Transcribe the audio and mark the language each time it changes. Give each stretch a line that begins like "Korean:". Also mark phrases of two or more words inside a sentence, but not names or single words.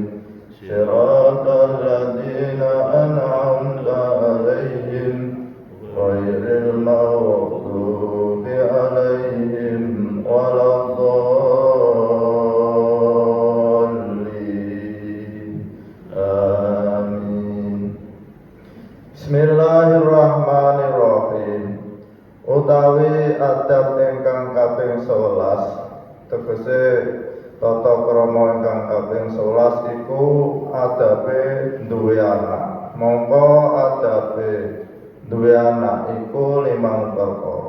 Arabic: صراط الذين أنعمت عليهم غير المغضوب عليهم ولا الضالين. Amin. بسم الله الرحمن الرحيم.
Javanese: Utawi adab ingkang kaping 11 tegese tata krama ingkang kaping 11 iku adabe duwe anak. Mongko adabe duwe anak iku 5 perkara.